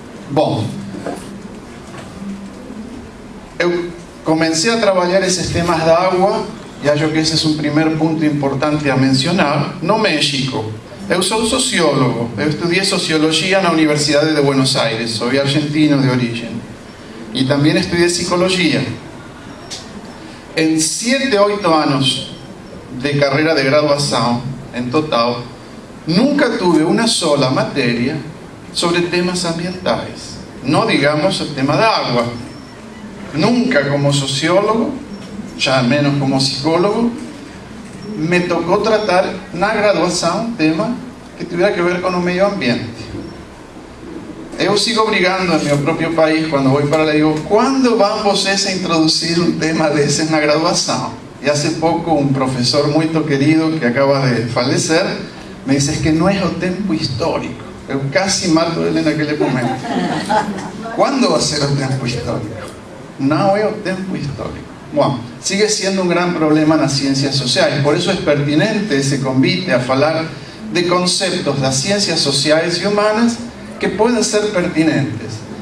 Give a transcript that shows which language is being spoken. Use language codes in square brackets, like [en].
[pt] Bom, eu comecei a trabalhar esses temas da água e acho que esse é um primeiro ponto importante a mencionar, no México. Eu sou sociólogo, eu estudei sociologia na Universidade de Buenos Aires, sou argentino de origem. [es] Y también estudié psicología. En 7, 8 años de carrera de graduación, en total, nunca tuve una sola materia sobre temas ambientales. No digamos el tema de agua. Nunca como sociólogo, ya menos como psicólogo, me tocó tratar en la graduación un tema que tuviera que ver con el medio ambiente. [pt] Eu sigo brigando [es] en mi propio país, cuando voy para lá, digo, ¿cuándo van [pt] vocês [es] a introducir un tema [pt] desse na graduação? [es] Y hace poco un profesor muy querido que acaba de fallecer, me dice, es que no es [pt] o tempo histórico. Eu casi mato ele naquele momento. [es] ¿Cuándo va a ser [pt] o tempo histórico? Não é o tempo histórico. Bom, [es] sigue siendo un gran problema [pt] nas ciências sociais. Por isso é pertinente esse convite a falar de [es] conceptos [pt] das ciências sociais e humanas que podem ser pertinentes.